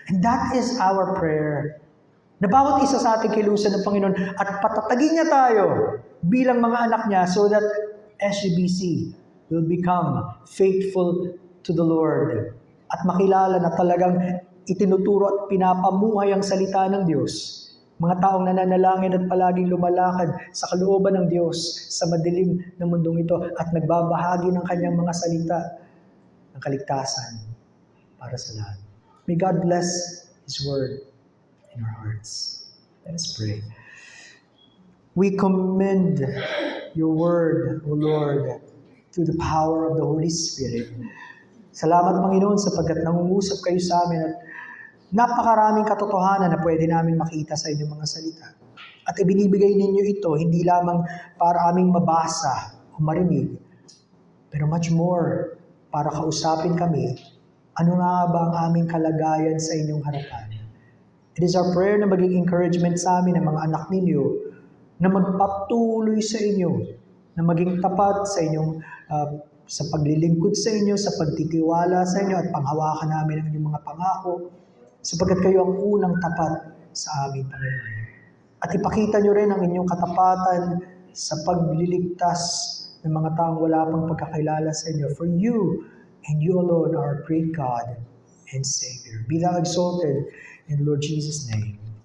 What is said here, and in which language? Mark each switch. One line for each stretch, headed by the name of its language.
English: And that is our prayer.
Filipino: Na bawat isa sa ating kilusan ng Panginoon at patatagin niya tayo bilang mga anak niya
English: so that SGBC will become faithful to the Lord
Filipino: at makilala na talagang itinuturo at pinapamuhay ang salita ng Diyos. Mga taong nananalangin at palaging lumalakad sa kalooban ng Diyos sa madilim na mundong ito at nagbabahagi ng kanyang mga salita ng kaligtasan para sa lahat.
English: May God bless His Word in our hearts. Let us pray. We commend your Word, O Lord, through the power of the Holy Spirit.
Filipino: Salamat, Panginoon, sapagkat nangungusap kayo sa amin at napakaraming katotohanan na pwede namin makita sa inyong mga salita. At ibinibigay ninyo ito hindi lamang para aming mabasa o marinig, pero
English: much more
Filipino: para kausapin kami. Ano nga ba ang aming kalagayan sa inyong harapan?
English: It is our prayer
Filipino: na maging encouragement sa amin ng mga anak ninyo na magpatuloy sa inyo, na maging tapat sa inyong sa paglilingkod sa inyo, sa pagtitiwala sa inyo at panghawakan namin ang inyong mga pangako sapagkat kayo ang unang tapat sa amin, Panginoon. At ipakita nyo rin ang inyong katapatan sa pagliligtas ng mga taong wala pang pagkakilala sa inyo.
English: For you and you alone are our great God and Savior. Be thou exalted in the Lord Jesus' name.